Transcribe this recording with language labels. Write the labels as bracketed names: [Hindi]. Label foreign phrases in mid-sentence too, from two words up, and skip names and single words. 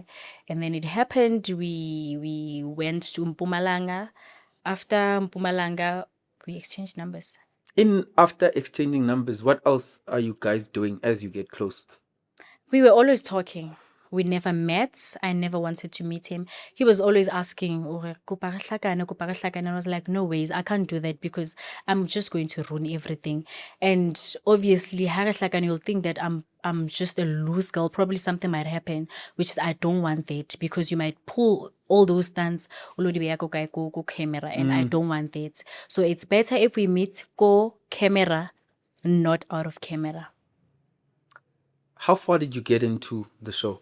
[English] And then it happened. We went to Mpumalanga. After Mpumalanga, we exchanged numbers. After exchanging numbers, what else are you guys doing as you get close? We were always talking. We never met. I never wanted to meet him. He was always asking, "Ore, [Southern Sotho] kopa re hlakane, kopa re hlakane." [English] And I was like, no ways, I can't do that because I'm just going to ruin everything. And obviously, [Southern Sotho] ha re hlakane, [English] you'll think that I'm just a loose girl. Probably something might happen, which is I don't want that because you might pull all those stunts go camera, and I don't want that. So it's better if we meet go camera, not out of camera. How far did you get into the show?